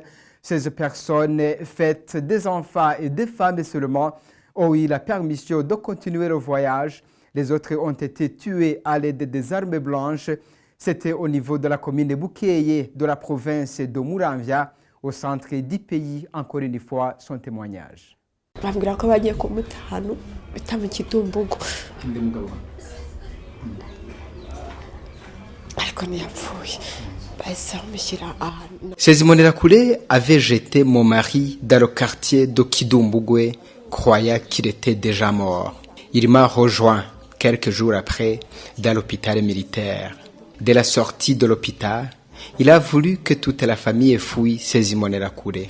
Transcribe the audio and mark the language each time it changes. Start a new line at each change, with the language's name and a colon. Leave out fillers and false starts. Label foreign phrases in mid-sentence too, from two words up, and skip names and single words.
French: Ces personnes, faites des enfants et des femmes seulement, ont eu la permission de continuer le voyage. Les autres ont été tués à l'aide des armes blanches. C'était au niveau de la commune de Bukeye, de la province de Muramvya, au centre du pays. Encore une fois, son témoignage.
Rundi: Bambwira ko bagiye kumutahana bita mu Kidumbugu ariko ntiyapfuye.
French: Ces Imbonerakure avaient jeté mon mari dans le quartier de Kidumbugu, croyant qu'il était déjà mort. Il m'a rejoint quelques jours après dans l'hôpital militaire. Dès la sortie de l'hôpital, il a voulu que toute la famille fouille ces Imbonerakure.